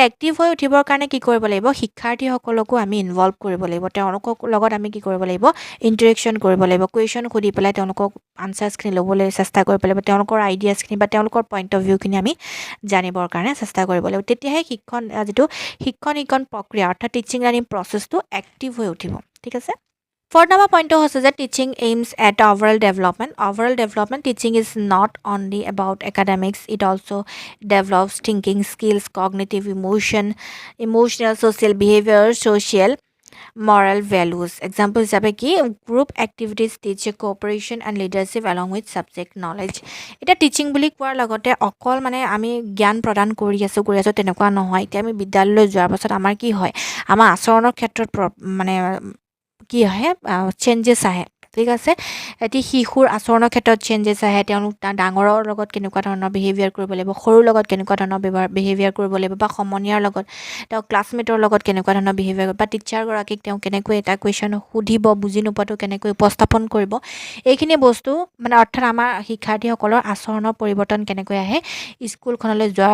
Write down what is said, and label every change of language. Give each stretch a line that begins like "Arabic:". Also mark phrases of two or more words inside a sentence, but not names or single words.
Assamese: এক্টিভ হৈ উঠিবৰ কাৰণে কি কৰিব লাগিব শিক্ষাৰ্থীসকলকো আমি ইনভলভ কৰিব লাগিব তেওঁলোকৰ লগত আমি কি কৰিব লাগিব ইণ্টাৰেকশ্যন কৰিব লাগিব কুৱেশ্যন সুধি পেলাই তেওঁলোকক আনচাৰ্ছখিনি ল'বলৈ চেষ্টা কৰিব লাগিব তেওঁলোকৰ আইডিয়াছখিনি বা তেওঁলোকৰ
English: point of view
Assamese: আমি জানিবৰ কাৰণে চেষ্টা কৰিব লাগিব তেতিয়াহে যিটো শিক্ষণ প্ৰক্ৰিয়া অৰ্থাৎ
English: teaching learning process
Assamese: এক্টিভ হৈ উঠিব ঠিক আছে
English: Fourth number point
Assamese: হৈছে যে
English: teaching aims at overall development. Overall development teaching is not only about academics, it also develops thinking skills, cognitive emotional, social behavior, social moral values. Example
Assamese: হিচাপে কি
English: group activities teach cooperation and leadership along with subject knowledge.
Assamese: এটা টিচিং বুলি কোৱাৰ লগতে অকল মানে আমি জ্ঞান প্ৰদান কৰি আছোঁ তেনেকুৱা নহয় এতিয়া আমি বিদ্যালয়লৈ যোৱাৰ পাছত আমাৰ কি হয় আমাৰ আচৰণৰ ক্ষেত্ৰত মানে কি আহে চেঞ্জেছ আহে ঠিক আছে এটি শিশুৰ আচৰণৰ ক্ষেত্ৰত চেঞ্জেছ আহে তেওঁলোক ডাঙৰৰ লগত কেনেকুৱা ধৰণৰ বিহেভিয়াৰ কৰিব লাগিব সৰুৰ লগত কেনেকুৱা ধৰণৰ বিহেভিয়াৰ কৰিব লাগিব বা সমনীয়াৰ লগত তেওঁ ক্লাছমেটৰ লগত কেনেকুৱা ধৰণৰ বিহেভিয়াৰ বা টিচাৰগৰাকীক তেওঁ কেনেকৈ এটা কুৱেশ্যন সুধিব বুজি নোপোৱাটো কেনেকৈ উপস্থাপন কৰিব এইখিনি বস্তু মানে অৰ্থাৎ আমাৰ শিক্ষাৰ্থীসকলৰ আচৰণৰ পৰিৱৰ্তন কেনেকৈ আহে স্কুলখনলৈ